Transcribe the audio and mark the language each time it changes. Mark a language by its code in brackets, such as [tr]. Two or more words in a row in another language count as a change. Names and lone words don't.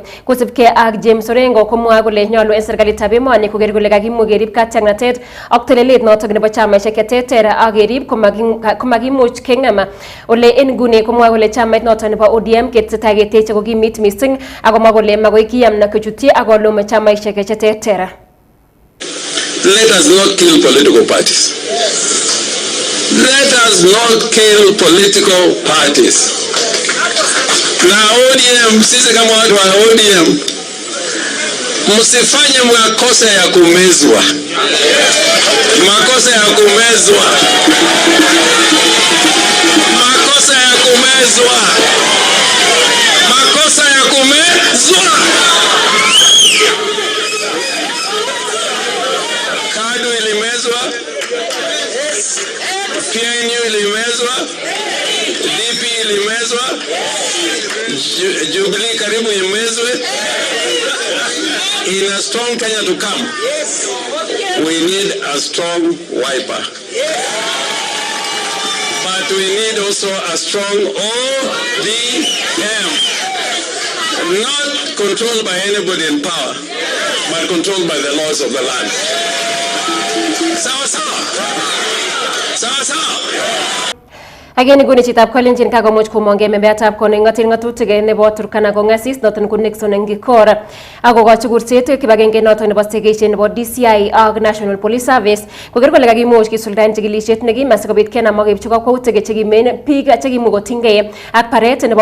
[kln] Kosibkei ak James Orengo komwoe kole nyolu en serikalitab emoni koger kole kakimuch kerib katiaknatet ak telelet noton nebo chamaisiek cheterter ak kerib komakimuch keng'em ole en nguni komwoe kole chamait noton nebo ODM ketesetai keteche kokimit missing akomwa kole magoi kiyam na kochutyi akolum chamaisiek cheterter. [en] Let us not kill political parties. Let us not kill political parties. [sw] Na ODM, sisi kama watu wa ODM, msifanye makosa ya kumezwa. Makosa ya kumezwa. Makosa ya kumezwa. Makosa ya kumezwa. Kadu ilimezwa. PNU ilimezwa. DP ilimezwa. Jubilee karibu imezwe. [en] In a strong Kenya to come, we need a strong Wiper. But we need also a strong ODM. Not controlled by anybody in power, but controlled by the laws of the land. [sw] Sawa sawa. Sawa sawa. [kln] Ageni gune chitab Kalenjin kagomuch komongee membeatab koning'otil ng'atutik nebo Turkana kong'asis noton ko Nixon Ngikor akogochi kurset kibagenge noton nebo stegesiet nebo DCI ak National [en] Police Service [kln] koger kole kakimuch kisuldaen chikilisiet nekim asikobit kenam ak keibchi kakwautik chekimen biik chekimuch kotinygei ak baret nebo